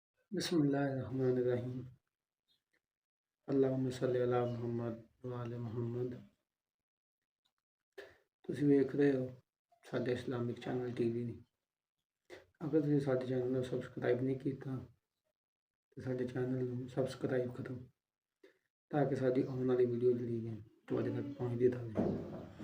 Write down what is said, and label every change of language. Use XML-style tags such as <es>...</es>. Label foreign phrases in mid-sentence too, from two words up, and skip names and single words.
<ar>بسم الله الرحمن الرحيم. اللهم صل على محمد وآل محمد.</ar> <pa>ਤੁਸੀਂ ਵੇਖ ਰਹੇ ਹੋ ਸਾਡੇ ਇਸਲਾਮਿਕ ਚੈਨਲ ਟੀਵੀ। ਅਗਰ ਤੁਸੀਂ ਸਾਡੇ ਚੈਨਲ ਨੂੰ ਸਬਸਕ੍ਰਾਈਬ ਨਹੀਂ ਕੀਤਾ ਤਾਂ ਸਾਡੇ ਚੈਨਲ ਨੂੰ ਸਬਸਕ੍ਰਾਈਬ ਕਰੋ ਤਾਂ ਕਿ ਸਾਡੀ ਆਉਣ ਵਾਲੀ ਵੀਡੀਓ ਜਿਹੜੀ ਹੈ ਤੁਹਾਡੇ ਤੱਕ ਪਹੁੰਚਦੀ ਰਹੇ।</pa>